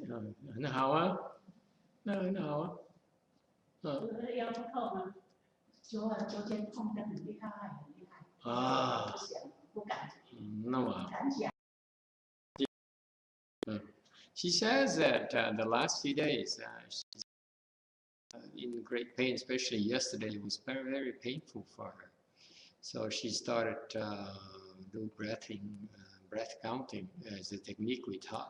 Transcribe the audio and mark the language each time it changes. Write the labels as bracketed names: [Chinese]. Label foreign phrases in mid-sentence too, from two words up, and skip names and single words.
[Vietnamese] Nó hào á, nó hào á. [Chinese] 腰不痛吗？昨天痛得很厉害，很厉害。啊，不敢。那么。敢讲。 [English] She says that the last few days she's in great pain, especially yesterday. It was very, very painful for her. So she started do breath counting as a technique we taught.